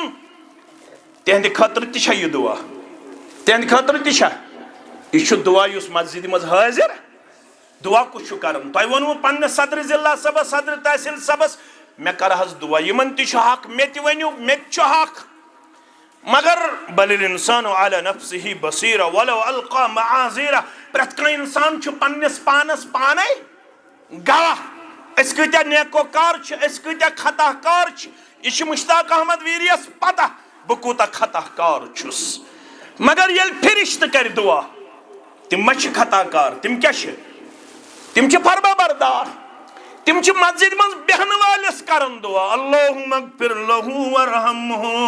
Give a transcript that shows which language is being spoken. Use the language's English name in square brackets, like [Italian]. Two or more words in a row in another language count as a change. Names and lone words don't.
[Kashmiri] تِہنٛدِ خٲطرٕ تہِ چھا یہِ دعا تِہنٛدِ خٲطرٕ تہِ چھا یہِ چھُ دعا یُس مسجدِ منٛز حٲضر دعا کُس چھُ کران تۄہہِ ووٚنوُ پننِس صدر ضلع صٲبس صدر تحصیل صٲبس مےٚ کر حظ دعا یمن تہِ چھُ حق مےٚ تہِ ؤنِو مےٚ تہِ چھُ حق مگر [Arabic] بل الانسان علی نفسه بصیرہ ولو القى معاذیرہ [Kashmiri] پرٛٮ۪تھ کانٛہہ انسان چھُ پننِس پانس پانے گواہ أسۍ کۭتیاہ نیکوکار چھِ أسۍ کۭتیاہ خطا کار چھِ یہِ چھُ مشتاق احمد ویریس پتہ بہٕ کوٗتاہ خطا کار چھُس مگر ییٚلہِ فرشتہٕ کرِ دعا تِم ما چھِ خطا کار تِم کیاہ چھِ تِم چھِ فرما بردار تِم چھِ مسجد منٛز بیہنہٕ وٲلِس کران دعا [Arabic] اللہُمَّ اغفر لہُ وارحمہ